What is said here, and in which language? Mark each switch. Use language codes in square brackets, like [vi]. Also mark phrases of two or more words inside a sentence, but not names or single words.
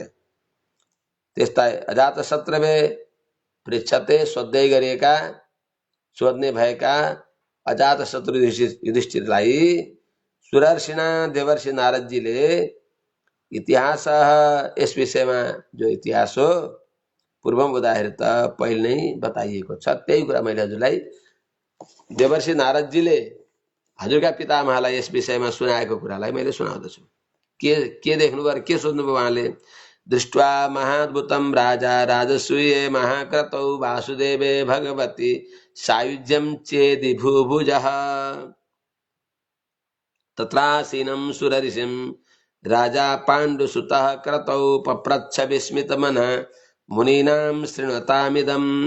[ne] त्यस्ता [sa] अजातशत्रुवे पृच्छते [ne] सोध्दै गरेका, सोध्ने भएका अजातशत्रु युधिष्ठिरलाई सुरर्षिणा देवर्षि नारदजीले इतिहास, यस विषयमा जो इतिहास हो [sa] पूर्वम उदाहृत [ne] पहिले नै बताइएको छ, त्यही कुरा मैले हजुरलाई देवर्षि नारदजीले हजुरका पितामहलाई यस विषयमा सुनाएको कुरालाई मैले सुनाउँदछु। के देख्नुभयो, के सोध्नुभयो उहाँले। [sa] दृष्ट्वा महाद्भुतं राजा राजसूये महाक्रतौ वासुदेवे भगवती सायुज्यं चेदि भूभुजः तत्रासीनं सुरऋषिं राजा पाण्डुसुतः क्रतौ पप्रच्छ विस्मितमनः मुनीनां शृण्वतामिदम्।